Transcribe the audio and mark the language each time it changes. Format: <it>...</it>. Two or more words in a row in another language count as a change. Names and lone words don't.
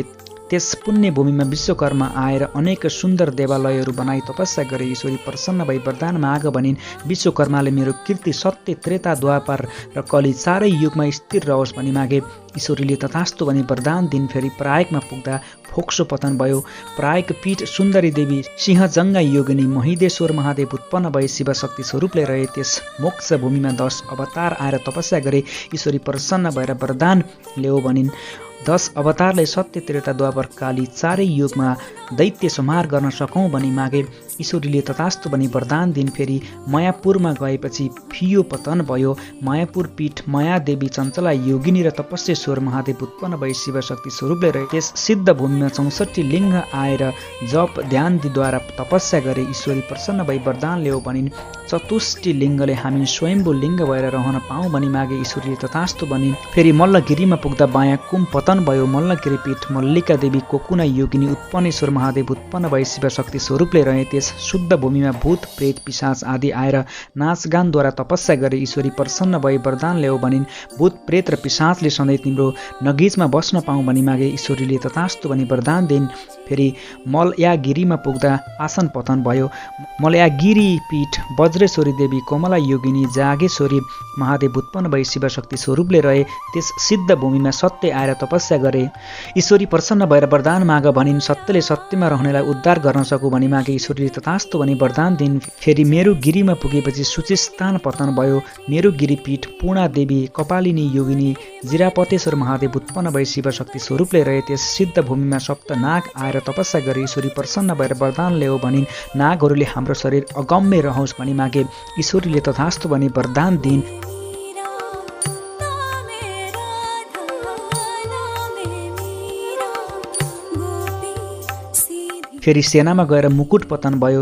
<ne>त्यस पुण्य भूमिमा विश्वकर्मा आएर अनेक सुन्दर देवालयहरू बनाई तपस्या गरे। ईश्वरी प्रसन्न भई वरदान माग भनिन्। विश्वकर्माले मेरो कीर्ति सत्य त्रेता द्वापर र कली चारै युगमा स्थिर रहोस् भनी मागे। ईश्वरीले तथास्तु भनी वरदान दिन्। फेरि प्रयागमा पुग्दा फोक्सो पतन भयो। प्रयाग पीठ सुन्दरी देवी सिंहजङ्गा योगिनी महिदेश्वर महादेव उत्पन्न भए शिवशक्ति स्वरूपले रहे। त्यस मोक्ष भूमिमा 10 अवतार आएर तपस्या गरे। ईश्वरी प्रसन्न भएर वरदान ल्याऊ भनिन्। 10 अवतारले सत्य त्रेता द्वापर काली चारै युगमा दैत्य संहार गर्न सकौँ भनी मागे। ईश्वरीले तथास्तु भनी वरदान दिन। फेरि मायापुरमा गएपछि फियो पतन भयो। मायापुर पीठ मायादेवी चञ्चला योगिनी र तपस्येश्वर महादेव उत्पन्न भई शिवशक्ति स्वरूपले रहे। त्यस सिद्ध भूमिमा 64 लिङ्ग आएर जप ध्यानद्वारा तपस्या गरे। ईश्वरी प्रसन्न भई वरदान ल्याऊ भनिन्। चतुष्टि लिङ्गले हामी स्वयम्भू लिङ्ग भएर रहन पाऊँ भनी मागे। ईश्वरीले तथास्तु भनिन्। फेरि मल्लगिरीमा पुग्दा बायाँ कुम पतन भयो। मल्लगिरी पीठ मल्लिका देवी कोकुना योगिनी उत्पन्नेश्वर महादेव उत्पन्न भई शिवशक्ति स्वरूपले रहे। त्यस शुद्ध भूमिमा भूत प्रेत पिशाच आदि आएर नाचगानद्वारा तपस्या गरे। ईश्वरी प्रसन्न भई वरदान ल्याऊ भनिन्। भूत प्रेत र पिशाचले सधैँ तिम्रो नगिजमा बस्न पाऊँ भनी मागे। ईश्वरीले तथास्तु भनी वरदान दिन्। फेरि मलयागिरीमा पुग्दा आसन पतन भयो। मलयागिरी पीठ वज्रेश्वरी देवी कोमला योगिनी जागेश्वरी महादेव उत्पन्न भई शिवशक्ति स्वरूपले रहे। त्यस सिद्ध भूमिमा सत्य आएर तपस्या गरे। ईश्वरी प्रसन्न भएर वरदान माग भनिन्। सत्यले सत्यमा रहनेलाई उद्धार गर्न सकू भनी मागे। ईश्वरीले तथास्तु भनी वरदान दिन्। फेरि मेरुगिरीमा पुगेपछि सूचिस्थान पतन भयो। मेरुगिरी पीठ पूर्णा देवी कपालिनी योगिनी जिरापतेश्वर महादेव उत्पन्न भई शिवशक्ति स्वरूपले रहे। त्यस सिद्ध भूमिमा सप्त नाग आएर तपस्या गरे। ईश्वरी प्रसन्न भएर वरदान ल्याऊ भनिन्। नागहरूले हाम्रो शरीर अगम्य रहोस् भनी मागे। ईश्वरीले तथास्तु भनी वरदान दिन्। फेरि सेनामा गएर मुकुट पतन भयो।</ne>